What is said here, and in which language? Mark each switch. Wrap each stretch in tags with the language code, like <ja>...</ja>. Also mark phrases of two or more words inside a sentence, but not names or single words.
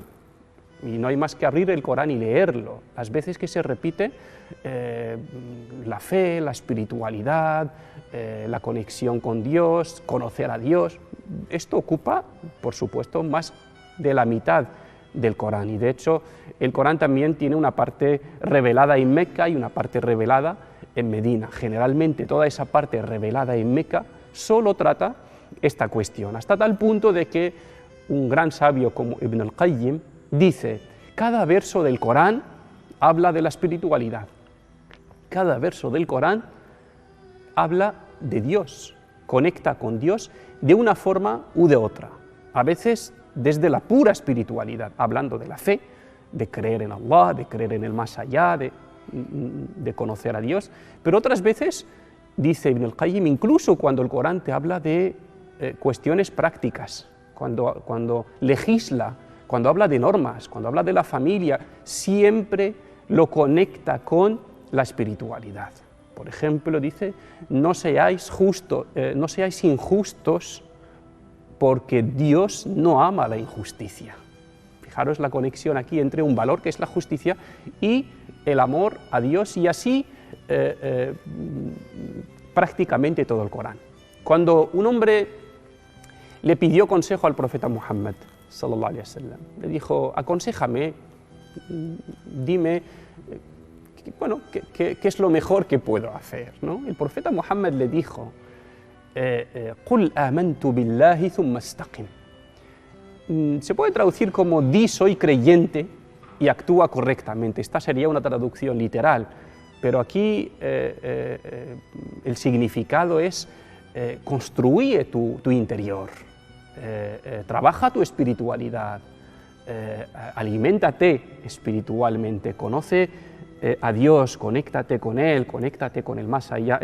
<es>Y no hay más que abrir el Corán y leerlo. Las veces que se repite la fe, la espiritualidad, la conexión con Dios, conocer a Dios, esto ocupa, por supuesto, más de la mitad del Corán. Y de hecho, el Corán también tiene una parte revelada en Meca y una parte revelada en Medina. Generalmente toda esa parte revelada en Meca solo trata esta cuestión, hasta tal punto de que un gran sabio como Ibn al-Qayyim dice: cada verso del Corán habla de la espiritualidad, cada verso del Corán habla de Dios, conecta con Dios de una forma u de otra. A veces desde la pura espiritualidad, hablando de la fe, de creer en Allah, de creer en el más allá, de conocer a Dios, pero otras veces, dice Ibn al-Qayyim, incluso cuando el Corán te habla de cuestiones prácticas, cuando legisla, cuando habla de normas, cuando habla de la familia, siempre lo conecta con la espiritualidad. Por ejemplo, dice, no seáis injustos porque Dios no ama la injusticia. Fijaros la conexión aquí entre un valor que es la justicia y el amor a Dios, y así prácticamente todo el Corán. Cuando un hombre le pidió consejo al profeta Muhammad,</es> <ar>صلى الله عليه وسلم,</ar> <es>le dijo, aconséjame, dime, bueno, ¿qué es lo mejor que puedo hacer, ¿no? El profeta Muhammad le dijo,</es> <ar>قُلْ آمَنْتُ بِاللَّهِ ثُمَّ اسْتَقِمْ.</ar> <es>Se puede traducir como di soy creyente y actúa correctamente. Esta sería una traducción literal, pero aquí el significado es construye tu interior, trabaja tu espiritualidad, aliméntate espiritualmente, conoce a Dios, conéctate con Él, conéctate con el más allá.</es>